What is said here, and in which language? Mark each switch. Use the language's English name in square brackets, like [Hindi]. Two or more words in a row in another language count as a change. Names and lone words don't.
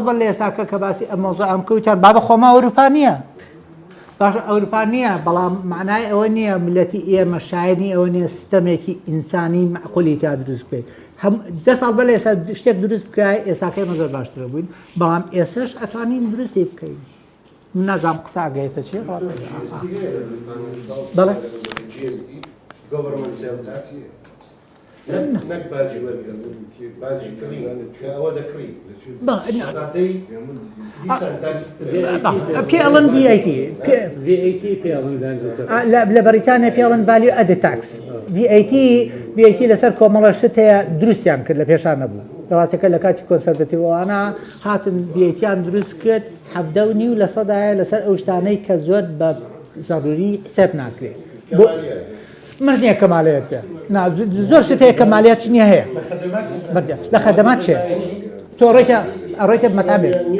[Central Kurdish] بە لە ئێستاکە کە باسی ئەم مۆزوع ئەم کەوتیان بابە خۆما ئەوروپا نییە باش ئەوروپا نییە بەڵام معنای ئەوە نییە ملەتی ئێمە شایانی ئەوە نیە سیستەمێکی ئینسانی معقولی تا دروست بکەیت 10 ساڵ بە لە ئێستا شتێک دروست بکای ئێستاکەی مە زۆر باشترە بووین بەڵام ئێستش ئەتوانین دروستی بکەین من نازانم قسە ئەگەیتە چێ بەڵێ [English] government sale tax [Central Kurdish] نەک باجی وەرگرن باجی کڕی کە ئەوە دەکڕی پێڵن VAT لە بەریتانیا پێڵن [English] value added tax VAT [Central Kurdish] لەسەر کۆمەڵە شت هەیە دروستیان کرد لە پێشان نەبوو ڕاستەکە لە کاتی کۆنسەرڤەتیڤەوانە هاتن VATیان دروست کرد 7.9% لەسەر ئەو شتانەی کە زۆر بە ضروری حساب ناکرێت مرد نییە کەمالیت پێ زۆر شت هەیە کەمالیات نییە هەیە لە خەدەمات چێ تۆ ئەڕۆیتە مەتابێت